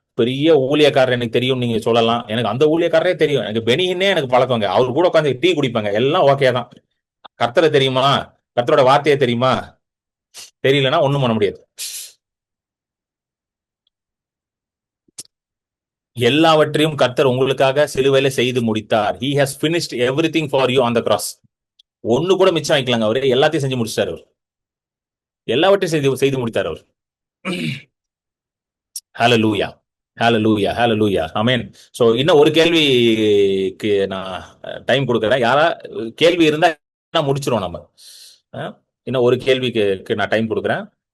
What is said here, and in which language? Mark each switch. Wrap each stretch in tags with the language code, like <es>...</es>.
<ta>பெரிய ஊழியக்காரர் எனக்கு தெரியும் நீங்க சொல்லலாம். எனக்கு அந்த ஊழியக்காரரே தெரியும், எனக்கு பெனியின்னே எனக்கு பழக்கங்க. அவர் கூட உட்காந்து டீ குடிப்பாங்க, எல்லாம் ஓகே தான். கர்த்தரை தெரியுமா? கர்த்தரோட வார்த்தையை தெரியுமா? தெரியலன்னா ஒண்ணும் பண்ண முடியாது. எல்லாவற்றையும் கர்த்தர் உங்களுக்காக சிலுவையில செய்து முடித்தார்.</ta> <en>He has finished everything for you on the cross.</en> <ta>ஒண்ணு கூட மிச்சம் வைக்கலாங்க. அவரு எல்லாத்தையும் செஞ்சு முடிச்சிட்டாரு. அவர் எல்லாவற்றையும் செய்து செய்து முடித்தார் அவர். ஹalleluya, ஹalleluya, ஹalleluya. ஆமென். சோ இன்னும் ஒரு கேள்விக்கு நான் டைம் கொடுக்கறேன். யாரா கேள்வி இருந்தா முடிச்சிரும் நம்ம. இன்னும் ஒரு கேள்விக்கு நான் டைம் கொடுக்குறேன்.</ta>